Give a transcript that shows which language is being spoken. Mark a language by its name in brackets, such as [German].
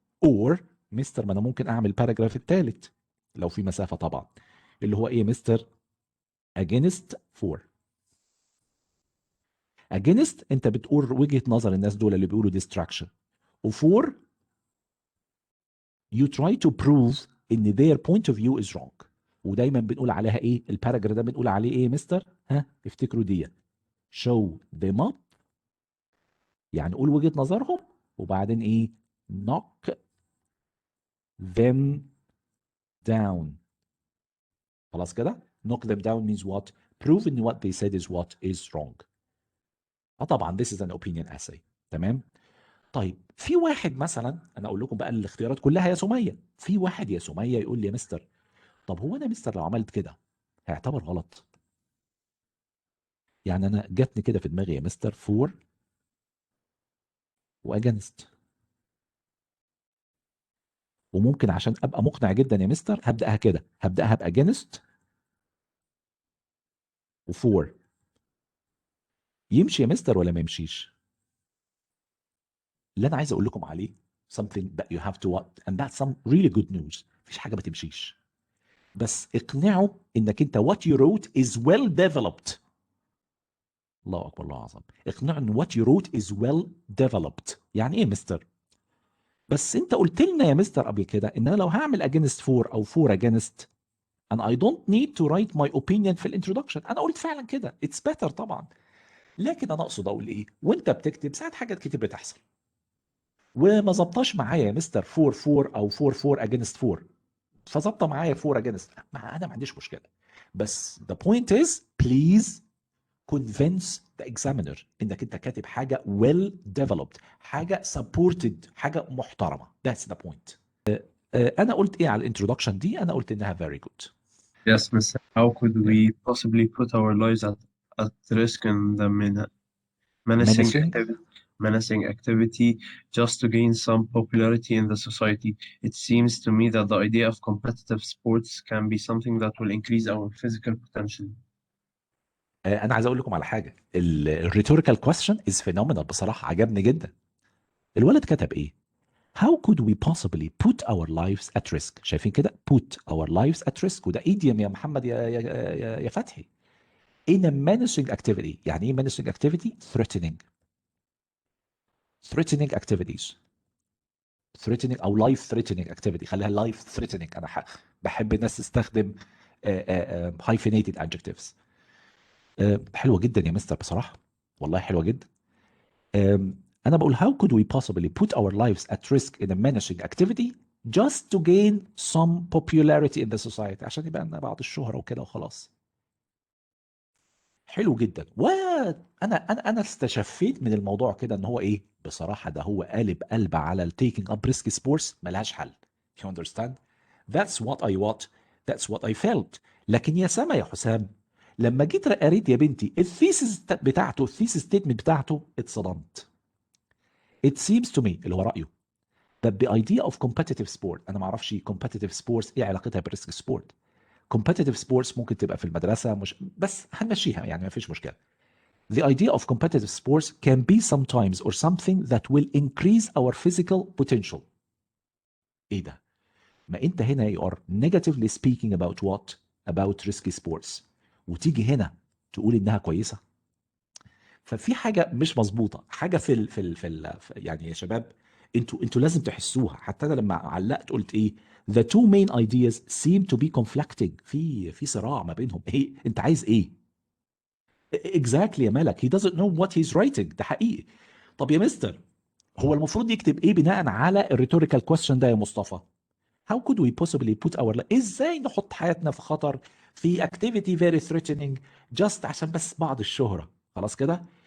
[Arabic] or مستر ما انا ممكن اعمل paragraph الثالث لو في مسافه طبعا اللي هو ايه مستر against for. [English] against [Arabic] انت بتقول وجهه نظر الناس دول اللي بيقولوا [English] distraction وfor you try to prove ان their point of view is wrong. [Arabic] ودايما بنقول عليها ايه الباراجراف ده بنقول عليه ايه مستر؟ افتكروا دي [English] show them up [Arabic] يعني قول وجهة نظرهم وبعدين ايه [English] knock them down. [Arabic] خلاص كده [English] knock them down means what? Prove in what they said is what is wrong. طبعا this is an opinion essay. [Arabic] تمام. طيب في واحد مثلا، انا اقول لكم بقى الاختيارات كلها يا سميه، في واحد يا سميه يقول لي يا مستر، طب هو انا مستر لو عملت كده هيعتبر غلط؟ يعني انا جاتني كده في دماغي يا مستر فور واجنست، وممكن عشان ابقى مقنع جدا يا مستر هبداها كده، هبداها باجنست وفور. يمشي يا مستر ولا ما يمشيش؟ اللي انا عايز اقول لكم عليه [English] something that you have to what and that's some really good news. [Arabic] مفيش حاجه ما تمشيش، بس اقنعه انك انت [English] what you wrote is well developed. [Arabic] الله اكبر، الله اعظم. اقنعه ان [English] what you wrote is well developed. [Arabic] يعني ايه مستر؟ بس انت قلت لنا يا مستر قبل كده ان انا لو هعمل against 4 او 4 against [English] and I don't need to write my opinion [Arabic] في الانترودكشن. انا قلت فعلا كده [English] it's better [Arabic] طبعا، لكن انا اقصد اقول ايه، وانت بتكتب ساعات حاجات كتير بتحصل وما ظبطاش معايا يا مستر 4 4 او 4 4 against 4، فظبطه معايا 4 against. انا ما عنديش مشكله، بس [English] the point is please convince the examiner [Arabic] انك انت كاتب حاجه [English] well developed، [Arabic] حاجه supported، حاجه محترمه. [English] that's the point. [Arabic] انا قلت ايه على الانترودكشن دي؟ انا قلت انها [English] very good. Yes, Mr. How could we possibly put our lives at risk in the menacing menacing activity just to gain some popularity in the society? It seems to me that the idea of competitive sports can be something that will increase our physical potential. [Arabic] انا عايز اقول لكم على حاجه، الريتوريكال كويستشن از فينومينال بصراحه، عجبني جدا. الولد كتب ايه؟ [English] How could we possibly put our lives at risk؟ [Arabic] شايفين كده [English] put our lives at risk، [Arabic] وده ايديوم يا محمد يا فتحي. [English] in a menacing activity. [Arabic] يعني ايه [English] menacing activity؟ threatening activities، threatening او life threatening activity، خليها life threatening. [Arabic] انا بحب الناس تستخدم [English] hyphenated adjectives. [Arabic] حلوه جدا يا مستر بصراحه، والله حلوه جدا. أنا بقول [English] how could we possibly put our lives at risk in a menacing activity just to gain some popularity in the society، [Arabic] عشان يبقى لنا بعض الشهرة وكده وخلاص. حلو جدا. أنا استشفيت من الموضوع كده إن هو إيه بصراحة، ده هو قلب على ال [English] taking up risk sports [Arabic] ملهاش حل. [English] you understand؟ that's what I felt. [Arabic] لكن يا سما يا حسام، لما جيت قريت يا بنتي الثيسيس بتاعته، الثيسيس ستيتمنت بتاعته، اتصدمت. [English] It seems to me [Arabic] اللي هو رأيه [English] that the idea of competitive sport، [Arabic] أنا ما أعرفش [English] competitive sports [Arabic] إيه علاقتها بالريسك سبورت. competitive sports ممكن تبقى في المدرسة، مش بس هنمشيها يعني ما فيش مشكلة. [English] The idea of competitive sports can be sometimes or something that will increase our physical potential. [Arabic] إيه ده؟ ما أنت هنا [English] you are negatively speaking about what؟ About risky sports، [Arabic] وتيجي هنا تقول إنها كويسة. ففي حاجه مش مظبوطه، حاجه يعني يا شباب انتوا لازم تحسوها. حتى انا لما علقت قلت ايه [English] the two main ideas seem to be conflicting، [Arabic] في صراع ما بينهم. ايه انت عايز ايه [English] exactly يا مالك؟ he doesn't know what he's writing. [Arabic] ده حقيقي. طب يا مستر، هو المفروض يكتب ايه بناء على الريتوريكال كويستشن ده يا مصطفى؟ [English] How could we possibly put our life، [Arabic] ازاي نحط حياتنا في خطر في [English] activity very threatening just [Arabic] عشان بس بعض الشهرة؟ خلاص كده.